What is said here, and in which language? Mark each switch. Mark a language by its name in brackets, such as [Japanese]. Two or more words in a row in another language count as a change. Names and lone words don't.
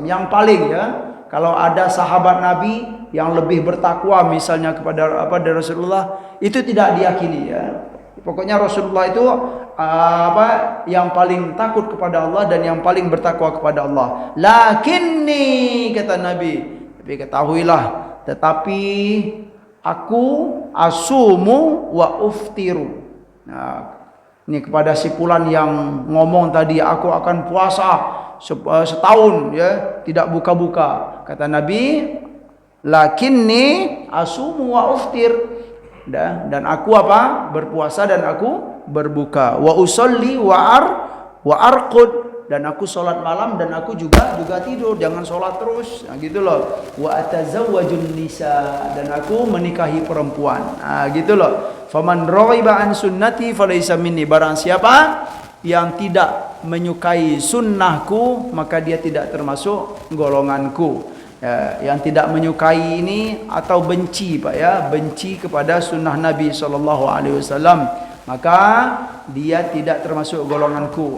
[Indonesian] Yang paling ya, kalau ada sahabat Nabi yang lebih bertakwa misalnya kepada dari Rasulullah, itu tidak diyakini ya. Pokoknya Rasulullah itu yang paling takut kepada Allah dan yang paling bertakwa kepada Allah. Lakinni, kata Nabi, tapi ketahuilah, tetapi aku [Arabic] أصوم وأفطر. [Indonesian] Nah, ini kepada si fulan yang ngomong tadi, aku akan puasa setahun ya, tidak buka-buka. Kata Nabi, [Arabic] لكني أصوم وأفطر. [Indonesian] Dan aku apa? Berpuasa dan aku berbuka. [Arabic] وأصلي وأرقد, [Indonesian] dan aku sholat malam dan aku juga tidur. Jangan sholat terus. Nah, gitu loh. [Arabic] وأتزوج النساء, [Indonesian] dan aku menikahi perempuan. Nah, gitu loh. [Arabic] فمن رغب عن سنتي فليس مني. [Indonesian] Barang siapa yang tidak menyukai sunnahku, maka dia tidak termasuk golonganku. Ya, yang tidak menyukai ini atau benci, Pak ya, benci kepada sunnah Nabi [Arabic] صلى الله عليه وسلم, [Indonesian] maka dia tidak termasuk golonganku.